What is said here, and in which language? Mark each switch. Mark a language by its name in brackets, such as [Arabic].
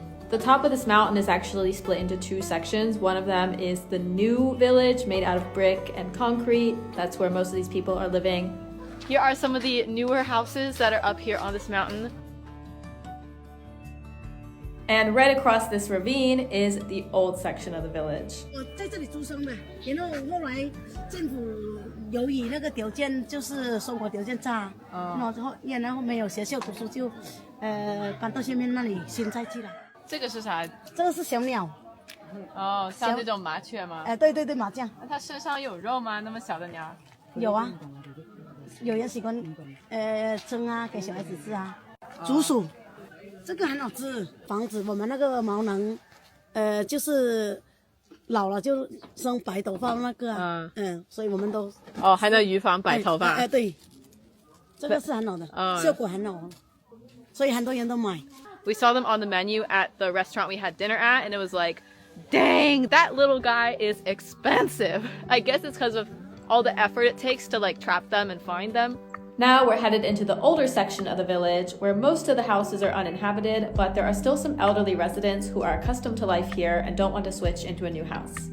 [English] The top of this mountain is actually split into two sections. One of them is the new village made out of brick and concrete. That's where most of these people are living. Here are some of the newer houses that are up here on this mountain. And right across this ravine is the old section of the village. [Chinese] 我在这里出生的，然后后来政府由于那个条件就是生活条件差，然后没有学校读书就，搬到下面那里现在去了。这个是啥？这个是小鸟。哦，像这种麻雀吗？对对对，麻将。那它身上有肉吗？那么小的鸟？有啊，有人喜欢蒸啊，给小孩子吃啊。竹鼠。这个很好吃，防止我们那个毛囊，就是老了就生白头发那个啊，所以我们都还能预防白头发。对，这个是很好的，效果很好，所以很多人都买。 [English] We saw them on the menu at the restaurant we had dinner at, and it was like, dang, that little guy is expensive. I guess it's because of all the effort it takes to like trap them and find them. Now we're headed into the older section of the village where most of the houses are uninhabited, but there are still some elderly residents who are accustomed to life here and don't want to switch into a new house.